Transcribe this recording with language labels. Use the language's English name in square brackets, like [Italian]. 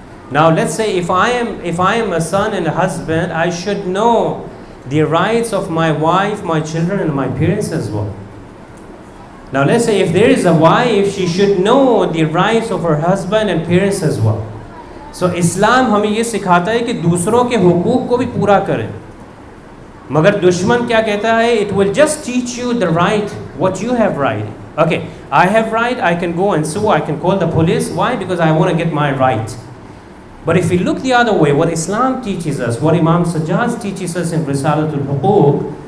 [English] Now let's say if I am a son and a husband, I should know the rights of my wife, my children and my parents as well. Now let's say if there is a wife, she should know the rights of her husband and parents as well. [Hindi] So Islam हमें ये सिखाता है कि दूसरों के हुकूक को भी पूरा करें. मगर दुश्मन क्या कहता है? [English] It will just teach you the right, what you have right. Okay, I have right, I can go and sue, I can call the police. Why? Because I want to get my right. But if we look the other way, what Islam teaches us, what Imam Sajjad teaches us in Risalatul Huquq,